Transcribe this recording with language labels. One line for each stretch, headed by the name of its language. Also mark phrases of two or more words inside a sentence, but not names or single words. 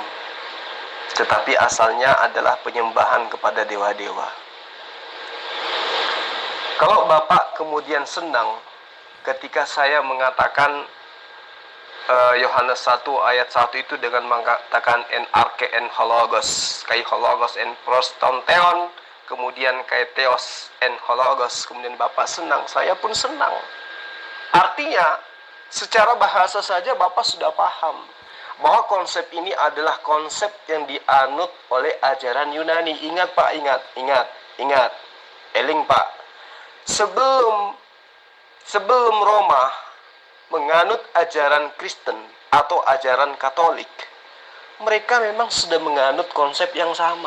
Indonesian: Tetapi asalnya adalah penyembahan kepada dewa-dewa. Kalau Bapak kemudian senang ketika saya mengatakan Yohanes 1 ayat 1 itu dengan mengatakan
Greek: ἐν ἀρχῇ ἦν ὁ λόγος, καὶ ὁ λόγος ἦν πρὸς τὸν θεόν,
Indonesian: kemudian
Greek: καὶ θεὸς ἦν ὁ λόγος,
Indonesian: kemudian Bapak senang, saya pun senang. Artinya secara bahasa saja Bapak sudah paham bahwa konsep ini adalah konsep yang dianut oleh ajaran Yunani. Ingat Pak, ingat. Eling Pak. Sebelum Roma menganut ajaran Kristen atau ajaran Katolik, mereka memang sudah menganut konsep yang sama.